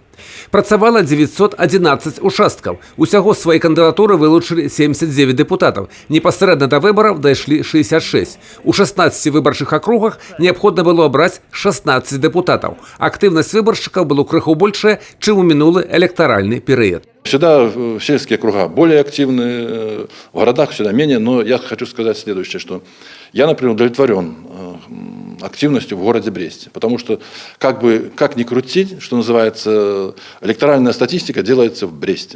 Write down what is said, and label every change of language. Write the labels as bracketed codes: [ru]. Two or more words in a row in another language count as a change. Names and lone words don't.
[be] Працавала 911 участкаў. Усяго свае кандыдатуры вылучылі 79 дэпутатаў. Непасрэдна да выбараў дайшлі 66. У 16 выбарчых акругах неабходна было абраць 16 дэпутатаў. Актыўнасць выбаршчыкаў была крыху большая, чым у мінулы электаральны перыяд. [ru] Всегда сельские округа более активны, в городах всегда менее. Но я хочу сказать следующее, что я, например, удовлетворен активностью в городе Бресте. Потому что, как ни крутить, что называется, электоральная статистика делается в Бресте.